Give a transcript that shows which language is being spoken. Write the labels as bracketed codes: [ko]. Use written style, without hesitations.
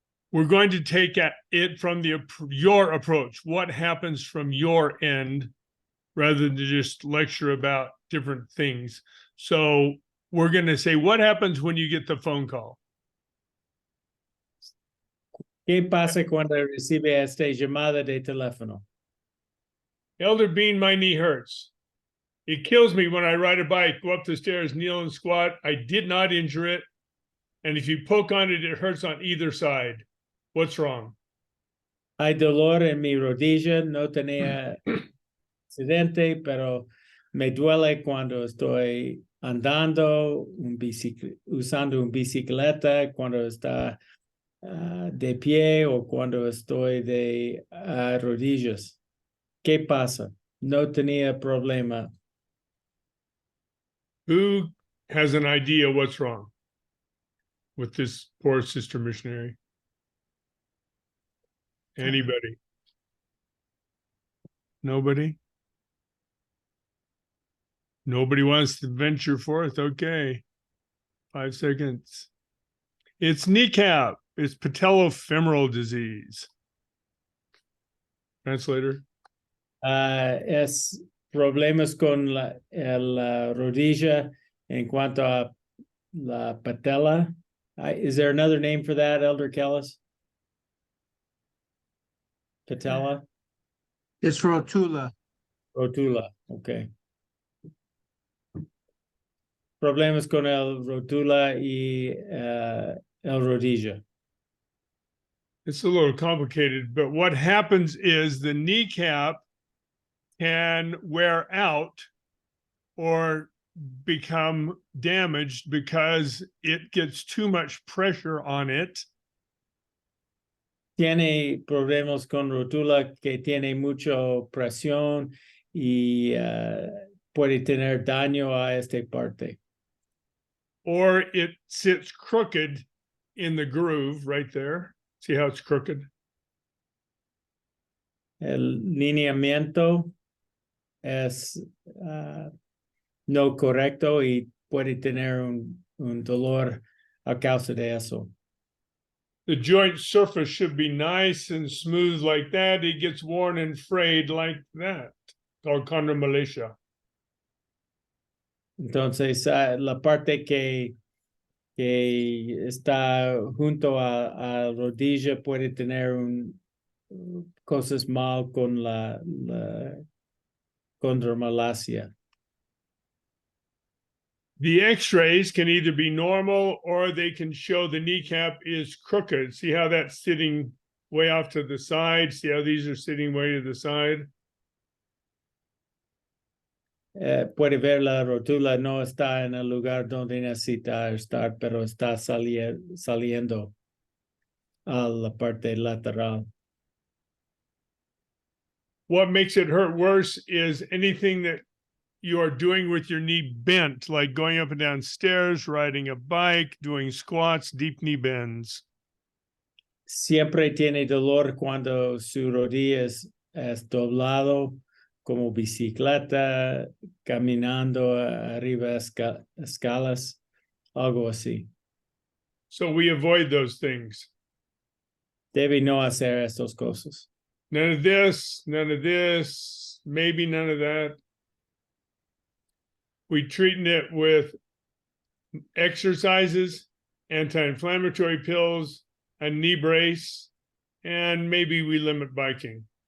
[en] We're going to take it from your approach. What happens from your end rather than just lecture about different things. So we're going to say, what happens when you get the phone call? [es] ¿Qué pasa cuando recibe esta llamada de teléfono? [en] Elder Bean, my knee hurts. It kills me when I ride a bike, go up the stairs, kneel and squat. I did not injure it. And if you poke on it, it hurts on either side. What's wrong? [es] Hay dolor en mi rodilla, no tenía accidente, pero me duele cuando estoy andando, usando una bicicleta, cuando está de pie o cuando estoy de rodillas. ¿Qué pasa? No tenía problema. [en] Who has an idea what's wrong with this poor sister missionary? Anybody? Nobody? Nobody wants to venture forth. Okay. 5 seconds. It's kneecap. It's patellofemoral disease. Translator. [es] Es problemas con la rodilla en cuanto a la patella. [en] Is there another name for that, Elder Kellis? Patella? It's rotula. Rotula, okay. [es] Problemas con el rotula y el rodilla. [en] It's a little complicated, but what happens is the kneecap can wear out or become damaged because it gets too much pressure on it. [es] tiene problemas con rótula, que tiene mucha presión y puede tener daño a esta parte. [en] Or it sits crooked in the groove right there. See how it's crooked? [es] El lineamiento es no correcto y puede tener un dolor a causa de eso. [en] The joint surface should be nice and smooth like that. It gets worn and frayed like that. Called chondromalacia. [es] Entonces, la parte que está junto a rodilla puede tener cosas mal con la chondromalacia. [en] The x-rays can either be normal or they can show the kneecap is crooked. See how that's sitting way off to the side? See how these are sitting way to the side? [es] Puede ver la rótula no está en el lugar donde necesita estar, pero está saliendo a la parte lateral. [en] What makes it hurt worse is anything that you are doing with your knee bent, like going up and down stairs, riding a bike, doing squats, deep knee bends. [es] Siempre tiene dolor cuando su rodilla es doblado, como bicicleta, caminando arriba escalas, algo así. [en] So we avoid those things. [es] Debe no hacer estas cosas. [en] None of this, maybe none of that. We treating it with exercises, anti-inflammatory pills, a knee brace, and maybe we limit biking.